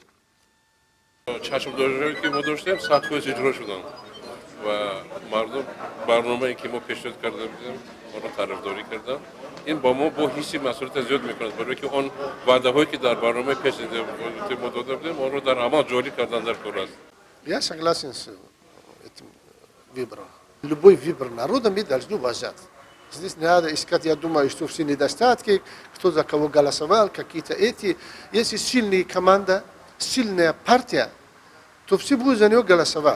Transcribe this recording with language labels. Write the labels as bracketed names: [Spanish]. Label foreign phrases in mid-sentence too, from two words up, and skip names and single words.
[Tajik] چشم‌داری که ما داشتیم سخت‌کوش اجرا شدن و مردم برنامه‌ای که ما پیشنهاد کرده بودیم آن را طرفداری کردن. این با ما با حسی مسئولیت زیاد می‌کند برای که آن وعده‌هایی که در برنامه پیشنهاد ما داده بودیم آن را در عمل جاری کردن در کار است. [Russian] Я согласен с этим выбором. Любой выбор народа мы должны уважать. Здесь не надо искать, я думаю, что все недостатки, кто за кого голосовал, какие-то эти. Если сильная команда, сильная партия, то все будут за него голосовать.